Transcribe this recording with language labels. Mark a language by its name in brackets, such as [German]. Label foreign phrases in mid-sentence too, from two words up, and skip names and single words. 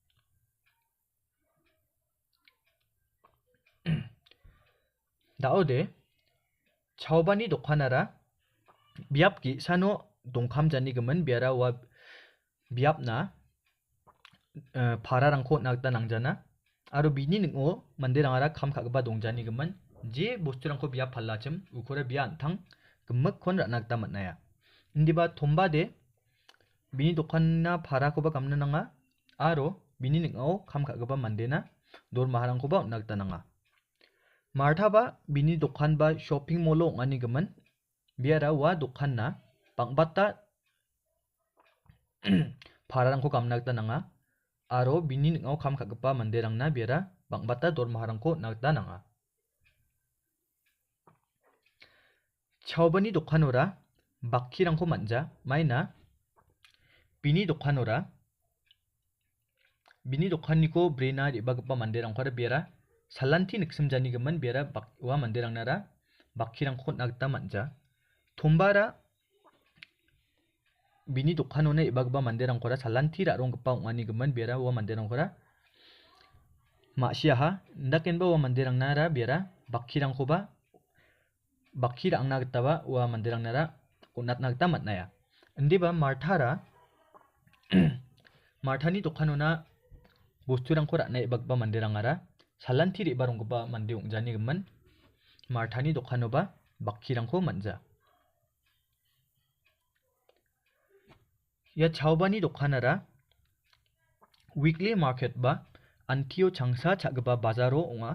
[Garo] Da·ode Chaobani dokkanara biap ge·sano dongkamjani gimin biara ua biapna pararangko on·na gita nangjana. Aro bini ning·o manderangara kam ka·gipa dongjani gimin je bosturangko biap pallachim ukora bia an·tang gimikkon ra·na gita man·aya. Indiba Tomba de bini dokanna parakoba kamna nanga aro bini ning·ao kam ka·gipa mandena dormaharangkoba on·na gita nanga. Marthaba bini dokan ba [English] shopping mall- [Garo] o ong·ani gimin biara ua dokanna bang·bata pararangko kamna gita nanga aro bini ning·ao kam ka·gipa manderangna biara bang·bata dormaharangko on·na gita nanga. Chaobani dokkanora bakkirangko man·ja. Maina bini dokkanniko brena re·bagipa manderangkora biara salanti niksimjani gimin biara ua manderangnara bakkirangko on·na gita man·ja. Tombara bini dokkanona re·bagipa manderangkora salanti ra·ronggipa ong·ani gimin biara ua manderangkora ma·siaha. Indakenba ua manderangnara biara bakki ra·angna gitaba ua manderangnara on·natna gita man·aya. Indiba Marthara Marthani dokkanona bosturangko ra·na re·bagipa manderangara salanti re·ba ronggipa mande ong·jani gimin Marthani dokkanoba bakkirangko man·ja. Ia Chaobani dokkanara [English] weekly market [Garo] ba antio changsa cha·gipa bazaro ong·a.